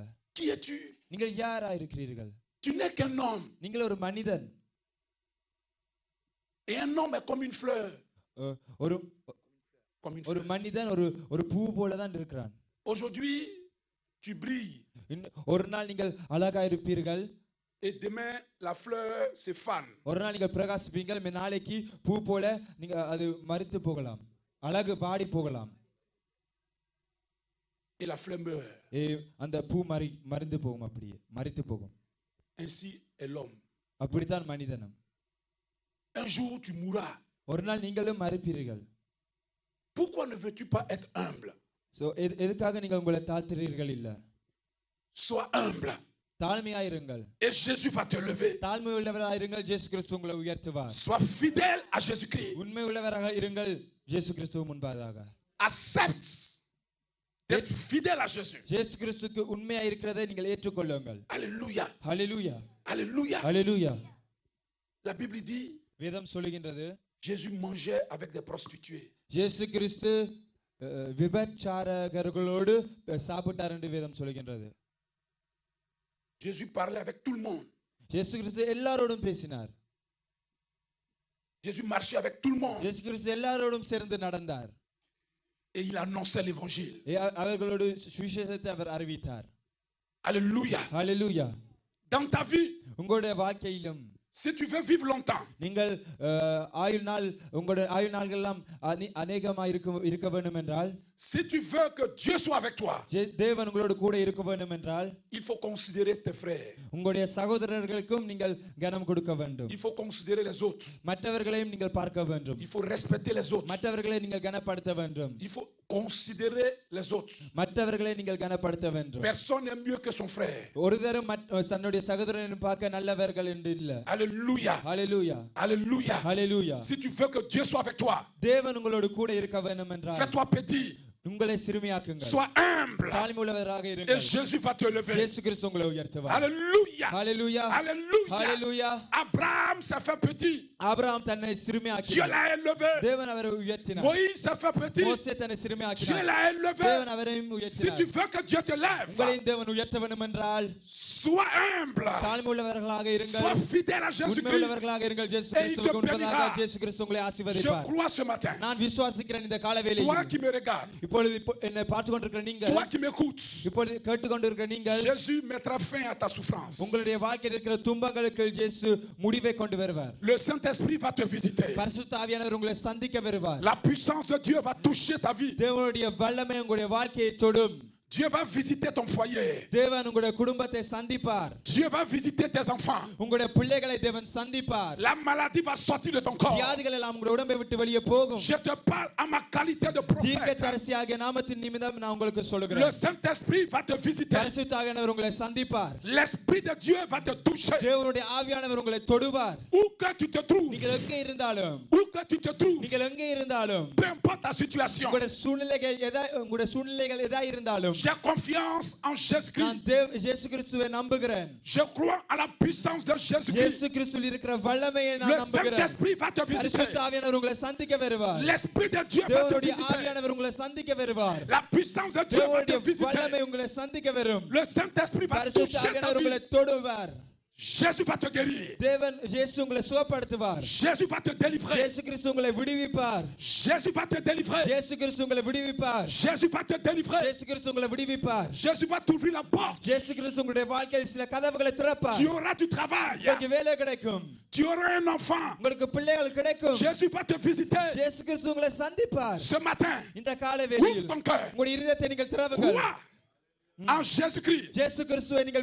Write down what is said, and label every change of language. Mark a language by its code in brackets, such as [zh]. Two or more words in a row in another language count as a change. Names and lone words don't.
[fr] Qui es-tu? [ta] நீங்கள் யாரா இருக்கிறீர்கள்? [fr] Tu n'es qu'un homme. [ta] நீங்கள் ஒரு மனிதன். [fr] Et un homme est comme une fleur. [ta] ஒரு [fr] Comme une [ta] ஒரு [fr] fleur. [ta] மனிதன் ஒரு பூ போல தான் இருக்கிறான். [fr] Aujourd'hui, tu brilles. [ta] ஒரு நாள் நீங்கள் அழகா இருப்பீர்கள். [fr] et demain la fleur se fane. [ta] ஒரு நாள் நீங்கள் பிரகாசிப்பீங்கள், நாளைக்கு பூ போல நீங்க அது மரித்து போகலாம், அழகு வாடி போகலாம். [fr] Et la fleur meurt. [ta] அந்த பூ மரிந்து போகும், அப்படியே மரித்து போகும். [fr] Ainsi est l'homme. [ta] அப்படித்தான் மனிதனும். [fr] Un jour tu mourras. [ta] ஒரு நாள் நீங்களும் மரிப்பீர்கள். [fr] Pourquoi ne veux-tu pas être humble? [ta] எதுக்காக நீங்கள் உங்களை தாழ்த்துறீர்கள்? இல்ல, [fr] Sois humble. [ta] தாழ்மையாயிருங்கள். [fr] Et Jésus va te lever. [ta] தாழ்மை உள்ளவராயிருங்கள், இயேசு கிறிஸ்து உங்களை உயர்த்துவார். [fr] Sois fidèle à Jésus-Christ. [ta] உண்மை உள்ளவராக இருங்கள், இயேசு கிறிஸ்து முன்பாக. [fr] Accepte d'être fidèle à Jésus. [ta] இயேசு கிறிஸ்துக்கு உண்மையா இருக்கிறதை நீங்கள் ஏற்றுக்கொள்ளுங்கள். [fr] Alléluia. [ta] ஹல்லேலூயா, [fr] Alléluia. [ta] ஹல்லேலூயா. [fr] La Bible dit, [ta] வேதம் சொல்லுகின்றது, [fr] Jésus mangeait avec des prostituées. [ta] இயேசு கிறிஸ்து விபச்சாரகர்களோடு சாப்பிட்டார் என்று வேதம் சொல்லுகின்றது. [fr] Jésus parlait avec tout le monde. [ta] இயேசு கிறிஸ்து எல்லாரோடும் பேசினார். [fr] Jésus marchait avec tout le monde. [ta] இயேசு கிறிஸ்து எல்லாரோடும் சேர்ந்து நடந்தார். [fr] Et il annonçait l'évangile. [ta] அவர்களோடு சுவிசேஷத்தை அவர் அறிவித்தார். [fr] Alléluia. [ta] ஹல்லேலூயா. [fr] Dans ta vie, [ta] உங்களுடைய வாழ்க்கையிலும் [fr] si tu veux vivre longtemps, [ta] நீங்கள் உங்களுடைய ஆயுள் நாள்கள் எல்லாம் அநேகமாக இருக்க வேண்டும் என்றால், [fr] si tu veux que Dieu soit avec toi, [ta] தேவன் உங்களோடு கூட இருக்க வேண்டும் என்றால், [fr] il faut considérer tes frères. [ta] உங்களுடைய சகோதரர்களுக்கும் நீங்கள் கனம் கொடுக்க வேண்டும். [fr] Il faut considérer les autres. [ta] மற்றவர்களையும் நீங்கள் பார்க்க வேண்டும். [fr] Il faut respecter les autres. [ta] மற்றவர்களை நீங்கள் கனப்படுத்த வேண்டும். [fr] Il faut considérer les autres. [ta] மற்றவர்களை நீங்கள் கனப்படுத்த வேண்டும். [fr] Personne n'est mieux que son frère. [ta] ஒருதரும் தன்னுடைய சகோதரனை பார்க்க நல்லவர்கள் என்று இல்ல. [fr] Alléluia. [ta] ஹல்லேலூயா, [fr] Alléluia. [ta] ஹல்லேலூயா. [fr] Si tu veux que Dieu soit avec toi, [ta] தேவன் உங்களோடு கூட இருக்க வேண்டும் என்றால், [fr] fais-toi petit. [ta] உங்களை சிறுமியாக்குங்கள். [fr] Sois humble. [ta] தாழ்மையுள்ளவராக [fr] Et [ta] இருங்கள். [fr] Jésus va te lever. [ta] இயேசு கிறிஸ்து உங்களை உயர்த்துவார். [fr] Alléluia. [ta] ஹல்லேலூயா, [fr] Alléluia. [ta] ஹல்லேலூயா. [fr] Abraham s'est fait petit. [ta] ஆபிரகாம் தன்னை [fr] Dieu [ta] சிறுமியாக்கினார். [fr] l'a élevé. [ta] தேவன் அவரை உயர்த்தினார். [fr] Moïse s'est fait petit. [ta] மோசே தன்னை [fr] Dieu [ta] சிறுமியாக்கினார். [fr] l'a élevé. [ta] தேவன் அவரையும் [fr] Si tu [ta] உயர்த்தினார். [fr] veux que Dieu te lève, [ta] உங்களையும் தேவன் உயர்த்த வேண்டும் என்றால், [fr] sois humble. [ta] தாழ்மையுள்ளவர்களாக இருங்கள். [fr] Sois fidèle à Jésus-Christ. [ta] உண்மையுள்ளவர்களாக இருங்கள். இயேசு கிறிஸ்துவுக்கு உண்மையாக இயேசு கிறிஸ்து உங்களை [fr] Je [ta] ஆசீர்வதிப்பார். [fr] crois ce matin. [ta] நான் விசுவாசிக்கிறேன் இந்த கால [fr] Toi [ta] வேளையில். [fr] qui me regardes, [ta] இப்பொழுது என்னை பார்த்து கொண்டிருக்கிற நீங்கள், [fr] toi qui m'écoutes, [ta] இப்பொழுது கேட்டுக்கொண்டிருக்கிற நீங்கள், [fr] Jésus mettra fin à ta souffrance. [ta] உங்களுடைய வாழ்க்கையில் இருக்கிற துன்பங்களுக்கு இயேசு முடிவை கொண்டு வருவார். [fr] Le Saint-Esprit va te visiter. [ta] பரிசுத்த ஆவியானவர் உங்களை சந்திக்க வருவார். [fr] La puissance de Dieu va toucher ta vie. [ta] தேவனுடைய வல்லமை உங்களுடைய வாழ்க்கையை தொடும். [fr] Dieu va visiter ton foyer. [ta] தேவன் உங்களுடைய குடும்பத்தை சந்திப்பார். [fr] Dieu va visiter tes enfants. [ta] உங்களுடைய பிள்ளைகளை தேவன் சந்திப்பார். [fr] La maladie va sortir de ton corps. [ta] வியாதிகள் எல்லாம் உங்களுடைய உடம்பை விட்டு வெளியே போகும். [fr] Je te parle à ma qualité de prophète. [ta] தீர்க்கதரிசியாகிய நாமத்தின் நிமித்தம் நான் உங்களுக்கு [fr] Le [ta] சொல்கிறேன். [fr] Saint-Esprit va te visiter. [ta] பரிசுத்த ஆவியானவர் உங்களை சந்திப்பார். [fr] L'Esprit de Dieu va te toucher. [ta] தேவனுடைய ஆவியானவர் உங்களை தொடுவார். [fr] Où que tu te trouves. [ta] நீங்கள் எங்கே இருந்தாலும், [fr] Où que tu te trouves. [ta] நீங்கள் எங்கே இருந்தாலும், [fr] Peu importe ta situation. [ta] உங்களுடைய சூழ்நிலைகள் எதா இருந்தாலும், [fr] J'ai confiance en [ta] நான் [fr] Jésus-Christ. [ta] இயேசு கிறிஸ்துவை நம்புகிறேன். [fr] Je crois à la puissance de Jésus-Christ. [ta] இயேசு கிறிஸ்துவில் இருக்கிற வல்லமையை நான் [fr] Le [ta] நம்புகிறேன். [fr] Saint-Esprit va te visiter. [ta] பரிசுத்த ஆவியானவர் உங்களை சந்திக்க வருவார். [fr] L'Esprit de Dieu va te [ta] தேவனுடைய [fr] visiter. [ta] ஆவியானவர் உங்களை சந்திக்க வருவார். [fr] La puissance de Dieu va te [ta] தேவனுடைய வல்லமை [fr] visiter. [ta] உங்களை சந்திக்க வரும். [fr] Le Saint-Esprit va [ta] பரிசுத்த [fr] toucher ta [ta] ஆவியானவர் உங்களை [fr] vie. [ta] தொடுவார். [fr] Jésus va te guérir. [ta] தேவன் இயேசு உங்களை சுகப்படுத்துவார். [fr] Jésus va te délivrer. [ta] இயேசு கிறிஸ்து உங்களை விடுவிப்பார். [fr] Jésus va te délivrer. [ta] இயேசு கிறிஸ்து உங்களை விடுவிப்பார். [fr] Jésus va te délivrer. [ta] இயேசு கிறிஸ்து உங்களை விடுவிப்பார். [fr] Jésus va t'ouvrir la porte. [ta] இயேசு கிறிஸ்து உங்களுடைய வாழ்க்கையில் சில கதவுகளை திறப்பார். [fr] Tu auras du travail. [ta] உங்களுக்கு வேலை கிடைக்கும். [fr] Tu auras un enfant. [ta] உங்களுக்கு பிள்ளைகள் கிடைக்கும். [fr] Jésus va te visiter. [ta] இயேசு கிறிஸ்து உங்களை சந்திப்பார். [fr] Ce matin, [ta] இந்த காலை [fr] ouvre [ta] வேளையில் [fr] ton cœur. [ta] உங்களுடைய இதயத்தை நீங்கள் திறவுங்கள். [fr] Crois en Jésus-Christ. [ta] இயேசு கிறிஸ்துவை நீங்கள்